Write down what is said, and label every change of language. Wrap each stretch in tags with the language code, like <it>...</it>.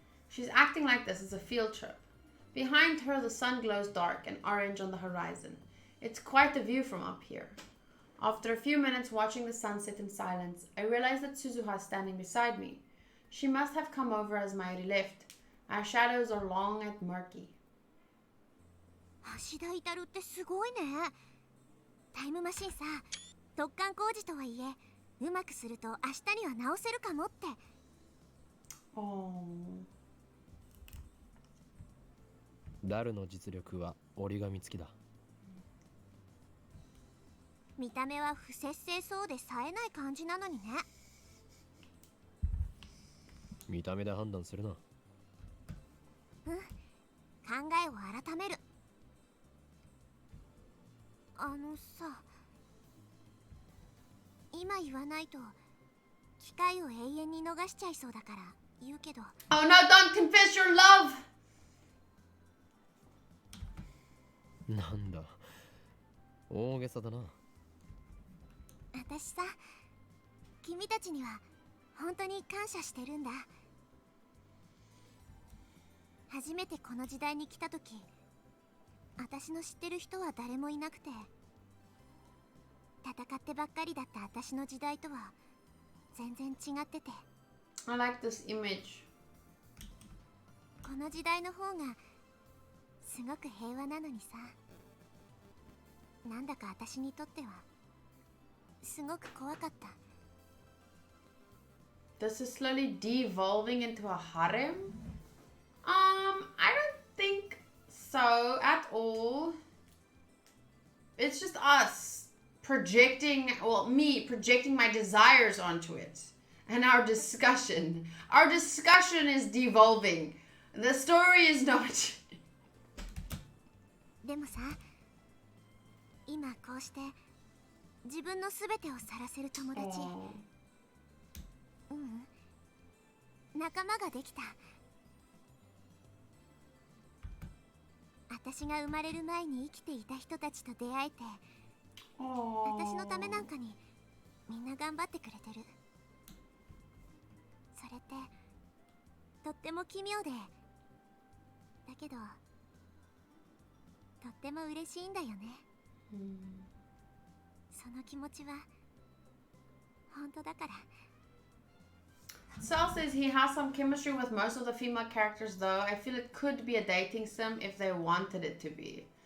<en>She's acting like this is a field trip. Behind her, the sun glows dark and orange on the horizon. It's quite the view from up here. After a few minutes watching the sunset in silence, I realize that Suzuha is standing beside me. She must have come over as Mayuri left. Our shadows are long and murky.</en> <ja>橋田至ってすごいね。タイムマシンさ、突貫工事とはいえ、うまくすると明日には直せるかもって。 Oh. ダルの実力は折り紙付きだ。見た目は不節制そうで冴えない感じなのにね。見た目で判断するな。うん、考えを改める。あのさ、今言わないと機会を永遠に逃しちゃいそうだから言うけど。</ja> <en>Oh no, don't confess your love!</en> <ja>なんだ、大げさだな。私さ、君たちには本当に感謝してるんだ。初めてこの時代に来た時、私の知ってる人は誰もいなくて、戦ってばっかりだった私の時代とは全然違ってて。</ja> <en>I like this image.</en> <ja>この時代の方がすごく平和なのにさ、なんだか私にとってはすごく怖かった。</ja> <en>This is slowly devolving into a harem? I don't think so at all. It's just us projecting, well, me projecting my desires onto it. And our discussion. Our discussion is devolving. The story is not.</en> <ja>でもさ、今こうして自分のすべてを晒せる友達、仲間ができた。私が生まれる前に生きていた人たちと出会えて、私のためなんかにみんな頑張ってくれてる。それってとっても奇妙で、だけどとっても嬉しいんだよね。その気持ちは本当だから。</ja> <en>Sal says he has some chemistry with most of the female characters though. I feel it could be a dating sim if they wanted it to be.</en>